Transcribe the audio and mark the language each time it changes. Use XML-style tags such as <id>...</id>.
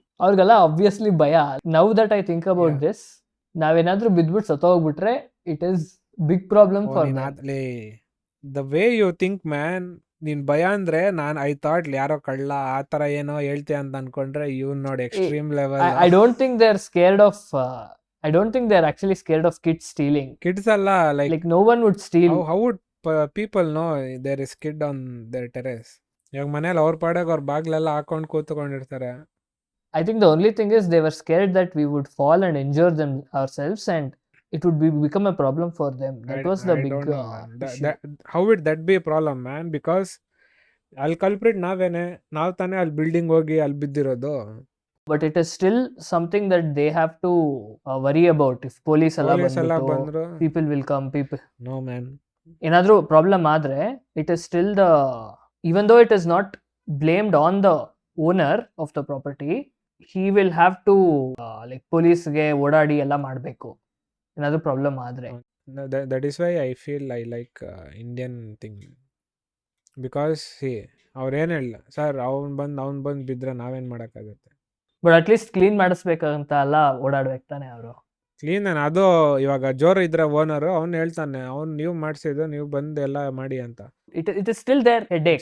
<kn>ಅವ್ರಿಗೆಲ್ಲ ಆಬ್ವಿಯಸ್ಲಿ ಭಯ.</kn> <en>now that I think about this,</en> <kn>ನಾವೇನಾದ್ರೂ ಬಿದ್ಬಿಟ್ಟು ಸತ್ತೋಗ್ಬಿಟ್ರೆ</kn> <en>It is big problem for the way you think man.</en> <kn>ನೀನ್ ಭಯ ಅಂದ್ರೆ</kn> <en>I thought</en> <kn>ಯಾರೋ ಕಳ್ಳ ಆ ತರ ಏನೋ ಹೇಳ್ತೀಯ ಅಂತ ಅನ್ಕೊಂಡ್ರೆ ಇವ್ನು ನೋಡಿ extreme level.</kn> <en>I don't think they are scared of I don't think they are actually scared of kids stealing. Kids alla like no one would steal. How would people know there is kid on their terrace?</en> <kn>ಇವಾಗ ಮನೇಲಿ ಅವ್ರ ಪಾಡಾಗ ಅವ್ರ ಬಾಗ್ಲೆಲ್ಲ ಹಾಕೊಂಡು ಕೂತ್ಕೊಂಡಿರ್ತಾರೆ.</kn> <en>I think the only thing is they were scared that we would fall and injure them ourselves and it would become a problem for them. That was the big issue. How would that be a problem, man?</en> <kn>Because ಅಲ್ಲಿ culprit ನಾವ್ ತಾನೇ ಅಲ್ಲಿ building ಹೋಗಿ ಅಲ್ಲಿ ಬಿದ್ದಿರೋದು.</kn> <en>But it is still something that they have to worry about. If police</en> <kn>alla bandru,</kn> <en>people will come. No man.</en> <kn>Enadru problem adre,</kn> <en>it is still even though it is not blamed on the owner of the property, he will have to police</en> <kn>ge odadi ella madbeku. Enadru problem adre.</kn> <en>That is why I feel I like Indian thing. Because see,</en> <kn>ಅವ್ರು ಏನು ಹೇಳಲ್ಲ, sir ಅವ್ನು ಬಂದು ಬಿದ್ದರೆ ನಾವೇನು ಮಾಡೋಕ್ಕಾಗುತ್ತೆ.</kn> <en>but at least</en> <kn>clean ಮಾಡಿಸ್ಬೇಕಂತ ಅಲ್ಲ ಓಡಾಡ್ಬೇಕು ತಾನೆ ಅವರು. ಕ್ಲೀನ್ ಅದು ಇವಾಗ ಜೋರು ಇದ್ರೆ ಓನರು ಅವ್ನು ಹೇಳ್ತಾನೆ, ಅವ್ನು ನೀವು ಮಾಡಿಸಿದ್ದು ನೀವು ಬಂದು ಎಲ್ಲ ಮಾಡಿ ಅಂತ.</kn> <en>It is still there headache.</en>